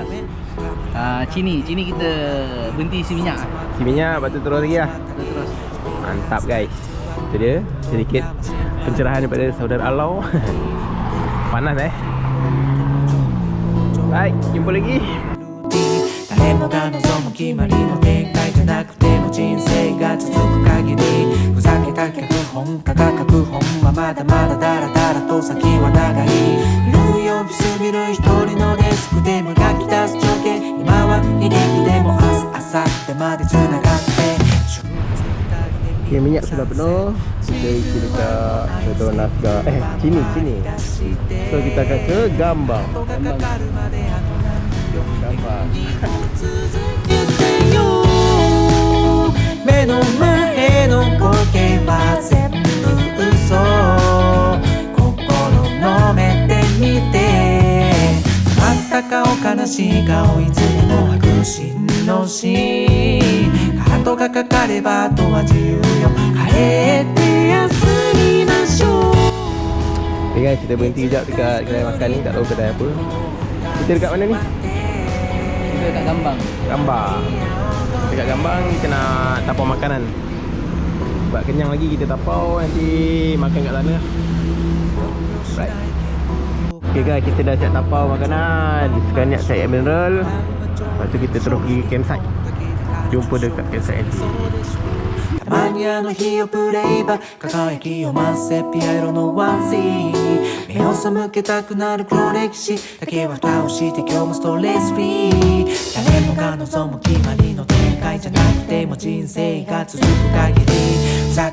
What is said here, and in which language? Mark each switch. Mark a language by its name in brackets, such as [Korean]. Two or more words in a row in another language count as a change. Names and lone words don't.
[Malay] Cini kita berhenti isi minyak. Isi minyak, lepas tu terus lagi lah. Terus. Mantap guys. Itu dia sedikit pencerahan daripada saudara Alau. Panas Baik, jumpa lagi. [Japanese] 誰もが望む決まりの展開じゃなくても人生が続く限りふざけた脚本家が書く本はまだまだだらだらと先は長いルー呼びすぎる一人のデスクで磨き出す情景今は離陸でも明後日まで繋がって [Malay] Okay, minyak sudah penuh. Kita isi dekat Petronas sini. So kita akan ke Gambang. [Japanese] 目の前の光景は全部嘘心の目で見て全くお悲しい顔いつでも迫真のシーンカートがかかればあとは自由よ帰って休みましょう [English] Okay guys, [Malay] kita berhenti sekejap dekat kedai makan ni. Tak tahu kedai apa. Kita dekat mana ni? Kita dekat Gambang. Gambang. Dekat Gambang kita nak tapau makanan. Sebab kenyang lagi kita tapau, nanti makan kat sana. Right. [English] Okay guys, [Malay] kita dah siap tapau makanan. Sekarang niat saya mineral. Lepas tu kita terus pergi campsite. Jumpa dekat campsite nanti. [Japanese] たまにあの日をプレイバック輝きを増せピア色のワンシーン目を背けたくなる黒歴史だけは蓋をして今日もストレスフリー誰もが望む決まりの展開じゃなくても人生が続く限りふざ